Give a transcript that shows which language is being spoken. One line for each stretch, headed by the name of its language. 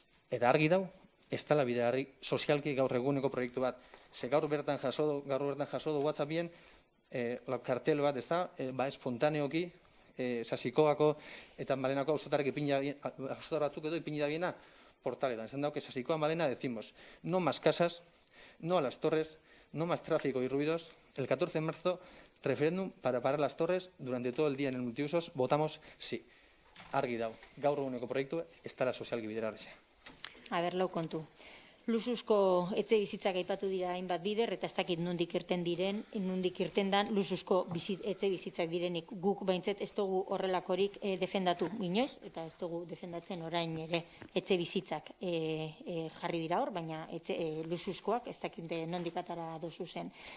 Basque: Eta argi dau, ez dela bideragarri sozialki gaur eguneko proiektu bat. Ze gaur bertan jaso du WhatsAppien, kartel bat, ez da, espontaneoki, Sasikoako eta Malenako auzotar batzuk edo ipini da biena portaletan. Esan dago
Spanish: que Sasikoa Malena decimos, no más casas, no a las torres, no más tráfico y ruidos. El 14 de marzo, referéndum para parar las torres. Durante todo el día en el multiusos votamos sí.
Basque: Argi dau, gaur eguneko proiektu ez dela sozialki bideragarria. Aber, lau kontu. Luxuzko etxe bizitzak aipatu dira hainbat bider, eta ez dakit nondik irten dan luxuzko etxe bizitzak direnik. Guk baintzet ez dugu horrelakorik defendatu inoiz, eta ez dugu defendatzen orain ere etxe bizitzak jarri dira hor, baina luxuzkoak ez dakit nondik atara dozu zen.